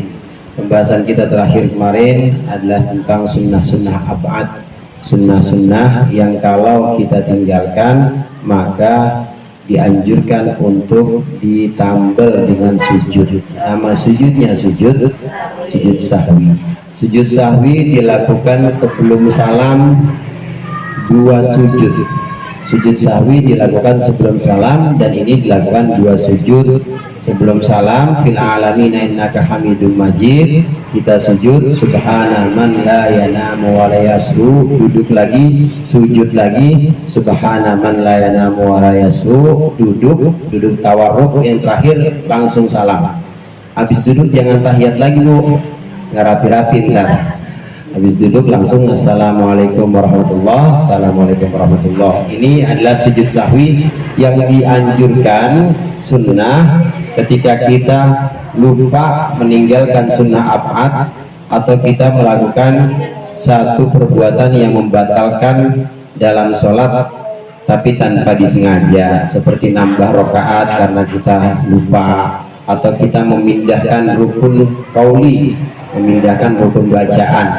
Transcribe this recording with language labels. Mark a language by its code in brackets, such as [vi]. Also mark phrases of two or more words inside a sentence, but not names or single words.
[id] Pembahasan kita terakhir kemarin adalah tentang sunnah-sunnah ab'ad, sunnah-sunnah yang kalau kita tinggalkan maka dianjurkan untuk ditambal dengan sujud. Nama sujudnya sujud sahwi. Sujud sahwi dilakukan sebelum salam, dua sujud. Sujud sahwi dilakukan sebelum salam, dan ini dilakukan dua sujud sebelum salam. [ar] في العالمين إنك حميد مجيد, [id] kita sujud [ar] سبحان من لا ينام ولا يسهو, [id] duduk lagi, sujud lagi, [ar] سبحان من لا ينام ولا يسهو, [id] duduk tawarruk, yang terakhir langsung salam. Habis duduk jangan tahiyat lagi bu, nggak rapi-rapi ntar. Habis duduk langsung [ar] السلام عليكم ورحمة الله, السلام عليكم ورحمة الله. [id] Ini adalah sujud sahwi yang dianjurkan, sunnah ketika kita lupa meninggalkan sunnah ab'ad atau kita melakukan satu perbuatan yang membatalkan dalam sholat tapi tanpa disengaja, seperti nambah rakaat karena kita lupa, atau kita memindahkan rukun qauli, memindahkan rukun bacaan.